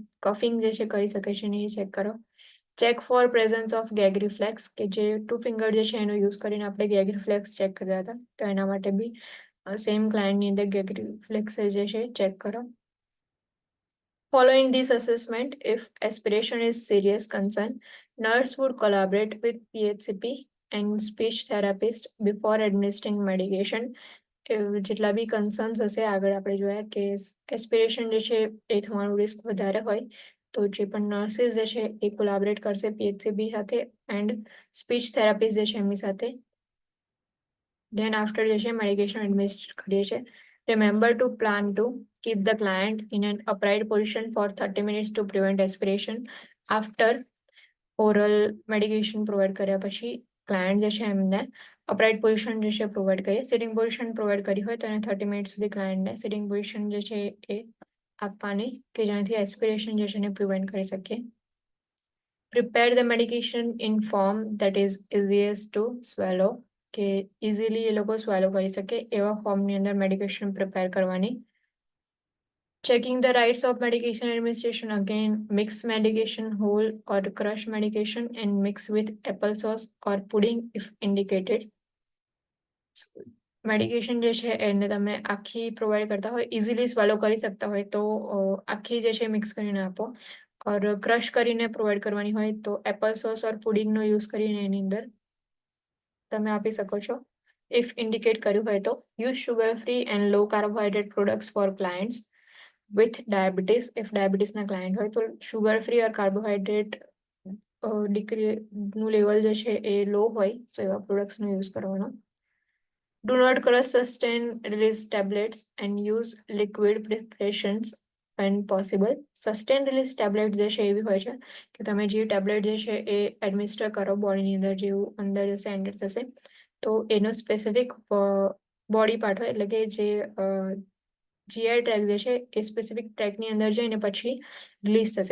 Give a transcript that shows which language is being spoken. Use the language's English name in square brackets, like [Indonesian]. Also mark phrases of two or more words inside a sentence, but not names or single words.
[Gujarati] કફિંગ જે છે કરી શકે છે નહીં ચેક કરો. [English] check for presence of gag reflex, [Gujarati] કે જે 2 ફિંગર જે છે એનો યુઝ કરીને આપણે [English] gag reflex check [Gujarati] કરતા હતા તો એના માટે બી [English] same client [Gujarati] અંદર [English] gag reflex [Gujarati] જે છે ચેક કરો. [English] Following this assessment, if aspiration is serious concern, nurse would collaborate with PHCP and speech therapist before administering medication. [Gujarati] જેટલા બી કન્સર્ન્સ હશે આગળ આપણે જોયા કે એસ્પિરેશન જે છે એ થવાનું રિસ્ક વધારે હોય તો જે પણ નર્સિસ જે છે એ કોલાબરેટ કરશે PHCP સાથે [English] and speech therapist [Gujarati] જે છે એમની સાથે. [English] then after [Gujarati] જે છે [English] medication administer [Gujarati] કરીએ છીએ. [English] Remember to plan to keep the client in an upright position for 30 minutes to prevent aspiration. After oral medication provide [Gujarati] કર્યા પછી ક્લાયન્ટ જે છે એમને [English] upright position [Gujarati] જે છે પ્રોવાઈડ કરીએ. [English] sitting position [Gujarati] પ્રોવાઈડ કરી હોય તો એને 30 મિનિટ સુધી ક્લાયન્ટને [English] sitting position [Gujarati] જે છે એ આપવાની કે જેનાથી એસ્પિરેશન જે છે એને પ્રિવેન્ટ કરી શકીએ. [English] Prepare the medication in form that is easiest to swallow. [Gujarati] કે ઇઝીલી એ લોકો સ્વેલો કરી શકે એવા ફોર્મની અંદર [English] medication prepare [Gujarati] કરવાની. [English] Checking the rights of medication administration, again, mix medication whole or crush medication and mix with applesauce or pudding if indicated. [Gujarati] મેડિકેશન જે છે એને તમે આખી પ્રોવાઈડ કરતા હોય, [English] easily swallow [Gujarati] કરી શકતા હોય તો આખી જે છે મિક્સ કરીને આપો. [English] or crush [Gujarati] કરીને પ્રોવાઈડ કરવાની હોય તો [English] apple sauce or pudding use [Gujarati] કરીને એની અંદર તમે આપી શકો છો. [English] if indicate [Gujarati] કર્યું હોય તો [English] use sugar free and low carbohydrate products for clients with diabetes. if diabetes [Gujarati] ક્લાયન્ટ હોય તો [English] sugar free or carbohydrate [Gujarati] નું લેવલ જે છે એ લો હોય તો એવા [English] products use [Gujarati] કરવાનો. [English] Do not crush sustain release tablets and use liquid preparations when possible. Sustain release tablet [Gujarati] જે છે એવી હોય છે કે તમે જે ટેબ્લેટ જે છે એ એડમિનિસ્ટર કરો બોડીની અંદર, જેવું અંદર જશે એન્ટર થશે તો એનો [English] specific body part [Gujarati] હોય, એટલે કે જે [English] GI tract [Gujarati] જે છે એ [English] specific tract [Gujarati] અંદર જઈને પછી રિલીઝ થશે.